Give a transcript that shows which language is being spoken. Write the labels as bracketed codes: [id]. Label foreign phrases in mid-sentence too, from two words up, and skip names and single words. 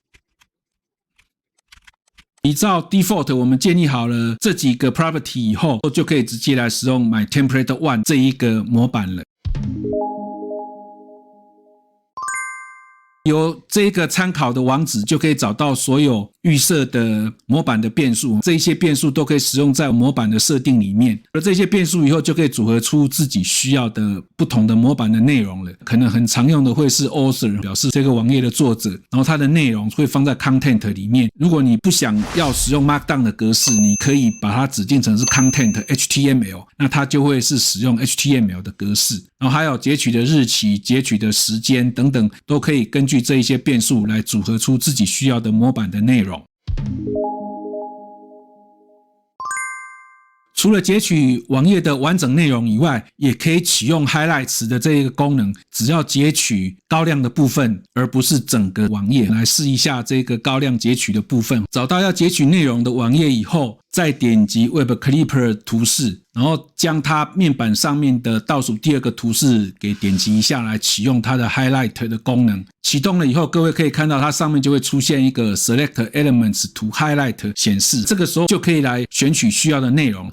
[zh] 依照 default 我們建立好了這幾個 property 以後，就可以直接來使用 My Template One 這一個模板了。由這個參考的網址就可以找到所有預設的模板的變數，這些變數都可以使用在模板的設定裡面，而這些變數以後就可以組合出自己需要的不同的模板的內容了。可能很常用的會是 author， 表示這個網頁的作者，然後它的內容會放在 content 裡面。如果你不想要使用 Markdown 的格式，你可以把它指定成是 [en] content HTML， [zh] 那它就會是使用 HTML 的格式。然後還有截取的日期、截取的時間等等，都可以根据這一些变數來組合出自己需要的模板的內容。除了截取網頁的完整內容以外，也可以啟用 highlights 的這一個功能，只要截取高亮的部分，而不是整個網頁。來試一下這個高亮截取的部分。找到要截取內容的網頁以後，再點擊 Web Clipper 圖示，然後將它面板上面的倒數第二個圖示給點擊一下，來啟用它的 Highlight 的功能。啟動了以後，各位可以看到它上面就會出現一個 [en] Select Elements to Highlight [zh] 顯示，這個時候就可以來選取需要的內容。